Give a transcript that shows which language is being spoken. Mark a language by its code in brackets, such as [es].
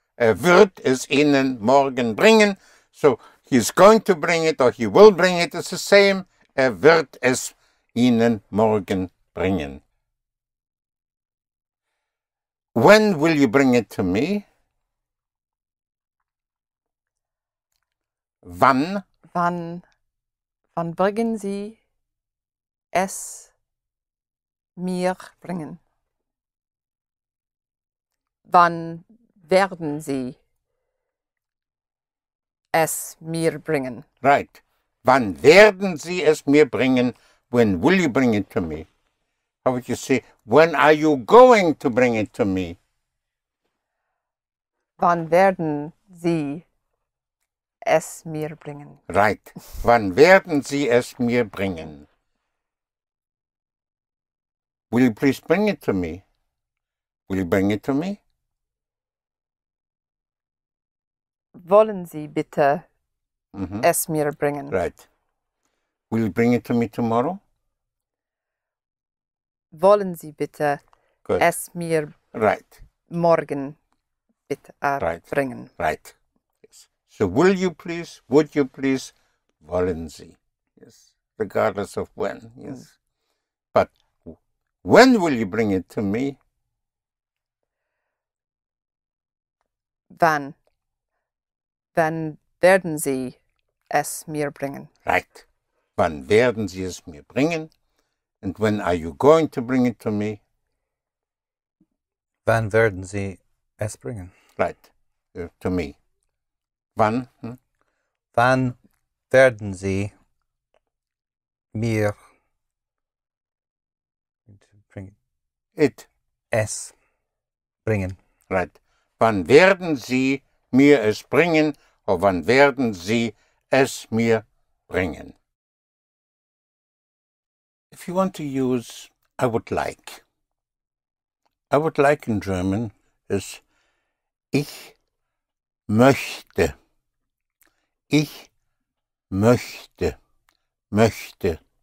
[de] Wird es Ihnen morgen bringen. [en] So he's going to bring it or he will bring it. It's the same. [de] Wird es Ihnen morgen bringen. [en] When will you bring it to me? [de] Wann? Wann bringen Sie es mir bringen? Wann werden Sie es mir bringen? [en] Right. [de] Wann werden Sie es mir bringen? [en] When will you bring it to me? How would you say, when are you going to bring it to me? [de] Wann werden Sie es mir bringen? [en] Right. [de] Wann werden Sie es mir bringen? [en] Will you please bring it to me? Will you bring it to me? [de] Wollen Sie bitte Mhm. es mir bringen? [en] Right. Will you bring it to me tomorrow? [de] Wollen Sie bitte [en] Good. [de] es mir [en] Right. [de] morgen bitte [en] Right. [de] bringen? [en] Right. Yes. So will you please, would you please, [de] wollen Sie? [en] Yes. Regardless of when. Yes. But when will you bring it to me? [de] Wann werden Sie es mir bringen? [en] Right. [de] Wann werden Sie es mir bringen? [en] And when are you going to bring it to me? [de] Wann werden Sie es bringen? [en] Right. To me. Wann? [de] Wann werden Sie mir bringen? Es bringen? [en] Right. [de] Wann werden Sie mir es bringen? Or wann werden Sie es mir bringen? [en] If you want to use I would like in German is [de] ich möchte. Ich möchte. Möchte.